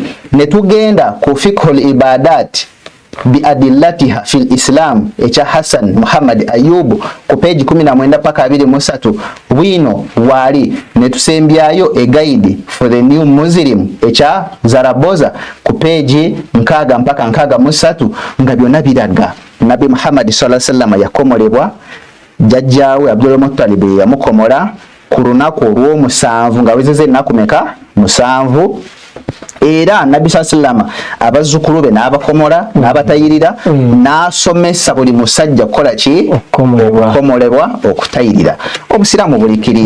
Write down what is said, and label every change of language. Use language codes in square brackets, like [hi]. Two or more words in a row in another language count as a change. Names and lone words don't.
[lg] Ne tugenda ku Fiqhul Ibadat bi adillatiha fil Islam ekya Hassan Muhammad Ayub ku page 19 paka 23 bwino wali. Ne tusembyayo A Guide for the New Muslim ekya Zaraboza ku page 6 mpaka 63 nga byonna biraga Nabi Muhammad [ar] صلى الله عليه وسلم [lg] yakomolebwa, jajjawe Abdul Muttalib yamukomola ku lunaku olw'omusanvu nga wezeze ennaku meka 7. Era Nabi sallallahu abazzukulu be n'abakomola n'abatayirira n'asomesa buli musajja kola ki okukomolebwa okutayirira. Obusiraamu bulikiriya